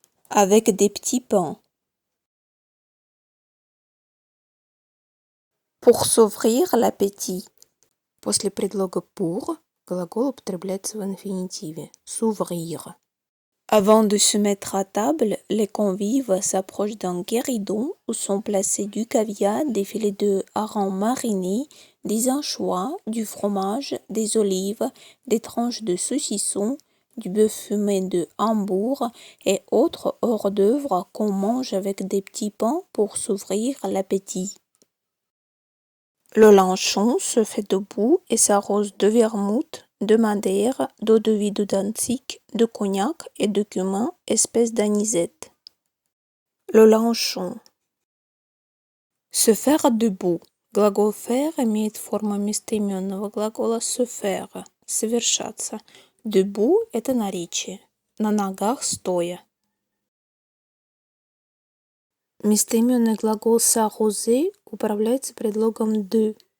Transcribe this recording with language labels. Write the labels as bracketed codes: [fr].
[fr] Avec des petits pains. Pour s'ouvrir l'appétit. [ru] После предлога pour глагол употребляется в инфинитиве s'ouvrir. [fr] Avant de se mettre à table, les convives s'approchent d'un guéridon où sont placés du caviar, des filets de harengs marinés, des anchois, du fromage, des olives, des tranches de saucisson, du bœuf fumé de Hambourg et autres hors d'œuvre qu'on mange avec des petits pains pour s'ouvrir l'appétit. Le luncheon se fait debout et s'arrose de vermouth, de madère, d'eau-de-vie de Danzig, de cognac et de cumin, espèce d'anisette. Le luncheon. Se faire debout. [ru] Глагол faire имеет форму местоименного глагола se faire, совершаться. Debout – это наречие, на ногах стоя. Местоименный глагол s'arroser управляется предлогом de.